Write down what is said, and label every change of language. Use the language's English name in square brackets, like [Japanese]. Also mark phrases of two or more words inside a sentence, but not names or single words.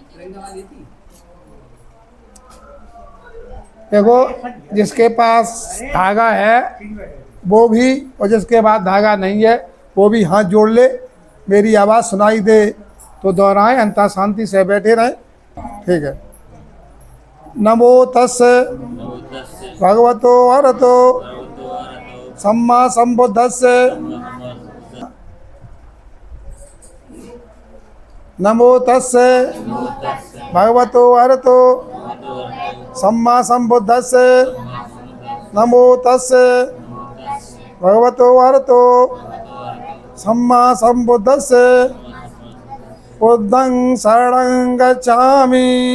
[Hindi] देखो जिसके पास धागा है वो भी, और जिसके पास धागा नहीं है वो भी हाथ जोड़ ले। मेरी आवाज़ सुनाई दे तो दोहराएं, अंता शांति से बैठे रहें। ठीक है। [Pali] नमो तस् भगवतो अरहतो सम्मा संबुद्धस्य नमो तस्य भगवतो अरहतो सम्मा संबुद्धस्य नमो तस्य भगवतो अरहतो सम्मा संबुद्धस्य बुद्धं शरणं गच्छामि